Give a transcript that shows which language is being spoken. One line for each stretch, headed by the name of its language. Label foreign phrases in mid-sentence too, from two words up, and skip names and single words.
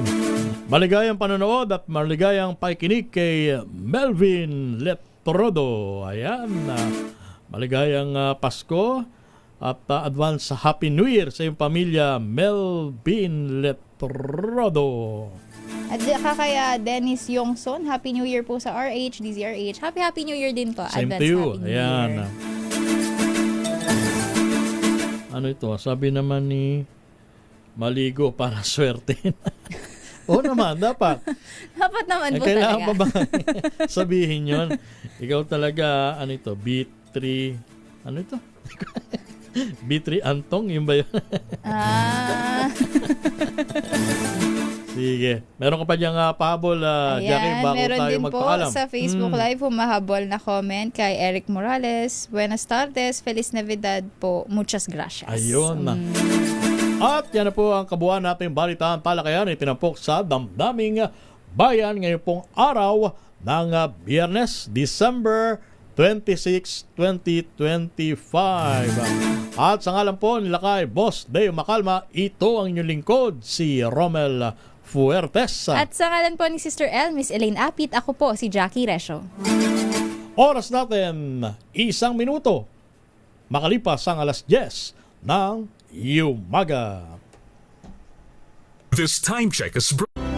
Filipino: Maligayang panonood at maligayang pakikinig kay Melvin Letrodo. Ayan. Maligayang Pasko at
English: advance Happy New Year
Filipino: sa iyong pamilya, Melvin Letrodo. At kaya Dennis Yongson,
English: Happy New Year
Filipino: po sa RH, DZRH.
English: Happy New Year
Filipino: din po. Same Advance
English: to you. Happy New
Filipino: Ayan. Year. Ano ito? Sabi naman ni maligo para swerte. Oo naman, dapat. Dapat naman po kailangan talaga. pa ba sabihin yun? Ikaw talaga, ano ito? B3, ano ito? B3 Antong, yun ba yun? Sige. Meron ka pa diyang pahabol, Jackie, bago meron tayo din magpaalam. po sa Facebook Live humahabol na comment kay Eric Morales.
Spanish: Buenas tardes, Feliz Navidad po. Muchas gracias.
Filipino: Ayun. At yan na po ang kabuuan nating balitaan talakayan itinampok sa Damdaming Bayan ngayon pong araw ng Biyernes, December 26, 2025. At sa ngalan po nila kay Boss Dave Macalma, ito ang inyong lingkod, si Romel Fuertes. At sa ngalan po ni Sister L, Miss Elaine Apit, ako po si Jackie Resho. Oras natin, 1 minuto. Makalipas ang alas 10 ng umaga.
English: This time check is